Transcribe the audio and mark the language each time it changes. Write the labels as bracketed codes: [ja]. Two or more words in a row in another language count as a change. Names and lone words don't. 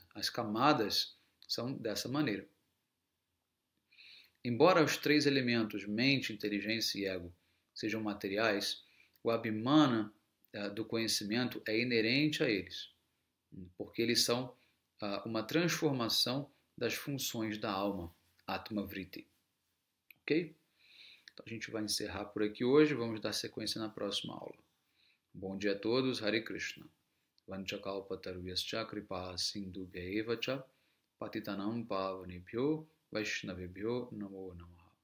[pt] As camadas são dessa maneira. Embora os 3 elementos, mente, inteligência e ego, sejam materiais, o Abhimana do conhecimento é inerente a eles, porque eles são uma transformação das funções da alma, [sa] Atma Vritti. [pt] Ok? Então a gente vai encerrar por aqui hoje, vamos dar sequência na próxima aula. Bom dia a todos, [sa] Hare Krishna. Vanchakalpatarvyascha kripa sindhubhya eva cha patitanam pavanebhyo vaishnavebhyo namo namah.